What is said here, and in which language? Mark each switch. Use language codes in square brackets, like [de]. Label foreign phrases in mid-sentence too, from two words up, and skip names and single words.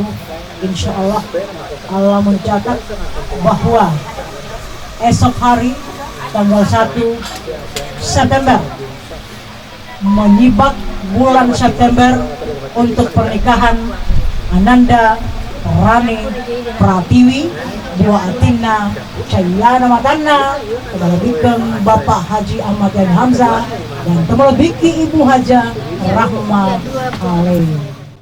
[ar] إن شاء الله, [id] Allah mencatat bahwa esok hari tanggal 1 September menyibak bulan September untuk pernikahan Ananda Rani Pratiwi Dua Atina Cahyana Matana kepada Bikeng Bapak Haji Ahmad Yani Hamzah dan kepada Biki Ibu Haja Rahma Alaih.